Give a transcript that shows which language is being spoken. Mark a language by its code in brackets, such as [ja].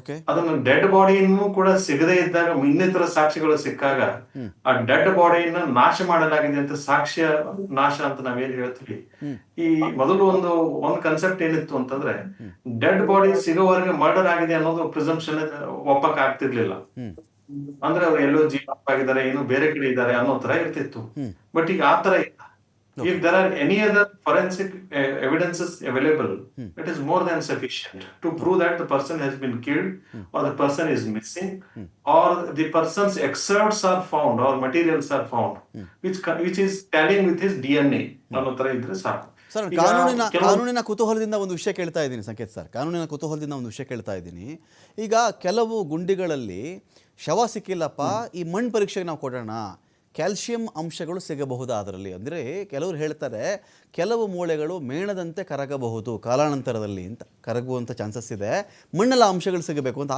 [kn] ಅದನ್ನ ಡೆಡ್ ಬಾಡಿಯನ್ನು ಕೂಡ ಸಿಗದೇ ಇದ್ದಾಗ ಇನ್ನಿತರ ಸಾಕ್ಷಿಗಳು ಸಿಕ್ಕಾಗ ಆ ಡೆಡ್ ಬಾಡಿಯನ್ನ ನಾಶ ಮಾಡಲಾಗಿದೆ ಅಂತ ಸಾಕ್ಷ್ಯ ನಾಶ ಅಂತ ನಾವೇನ್ ಹೇಳ್ತೀವಿ. ಈ ಮೊದಲು ಒಂದು ಕನ್ಸೆಪ್ಟ್ ಏನಿತ್ತು ಅಂತಂದ್ರೆ, ಡೆಡ್ ಬಾಡಿ ಸಿಗೋವರೆಗೆ ಮರ್ಡರ್ ಆಗಿದೆ ಅನ್ನೋದು ಪ್ರಿಸಂಪ್ಷನ್ ಒಪ್ಪಕ್ ಆಗ್ತಿರ್ಲಿಲ್ಲ. ಅಂದ್ರೆ ಅವ್ರು ಎಲ್ಲೋ ಜೀವ ಆಗಿದ್ದಾರೆ, ಏನೋ ಬೇರೆ ಕಡೆ ಇದ್ದಾರೆ ಅನ್ನೋ ತರ ಇರ್ತಿತ್ತು. ಬಟ್ ಈಗ ಆತರ ಇಲ್ಲ. [en] If there are any other forensic evidences available, it is more than sufficient to prove that the person has been killed, or the person is missing, or the person's excerpts are found or materials are found, which is tallying with his DNA. [kn] ಅನ್ನೋ ತರ ಇದ್ರೆ ಸಾಕು. Sir, ಈಗ ಕಾನೂನಿನ ಕುತೂಹಲದಿಂದ ಒಂದು ವಿಷಯ ಕೇಳ್ತಾ ಇದ್ದೀನಿ ಸಂಕೇತ್ ಸರ್, ಕಾನೂನಿನ ಕುತೂಹಲದಿಂದ ಒಂದು ವಿಷಯ ಕೇಳ್ತಾ ಇದ್ದೀನಿ. ಈಗ ಕೆಲವು ಗುಂಡಿಗಳಲ್ಲಿ ಶವ ಸಿಕ್ಕಿಲ್ಲಪ್ಪ, ಈ ಮಣ್ಣು ಪರೀಕ್ಷೆಗೆ ನಾವು ಕೊಡೋಣ, ಕ್ಯಾಲ್ಶಿಯಂ ಅಂಶಗಳು ಸಿಗಬಹುದು ಅದರಲ್ಲಿ. ಅಂದರೆ ಕೆಲವರು ಹೇಳ್ತಾರೆ ಕೆಲವು ಮೂಳೆಗಳು ಮೇಣದಂತೆ ಕರಗಬಹುದು ಕಾಲಾನಂತರದಲ್ಲಿ ಅಂತ, ಕರಗುವಂಥ ಚಾನ್ಸಸ್ ಇದೆ, ಮಣ್ಣಲ್ಲ ಅಂಶಗಳು ಸಿಗಬೇಕು ಅಂತ.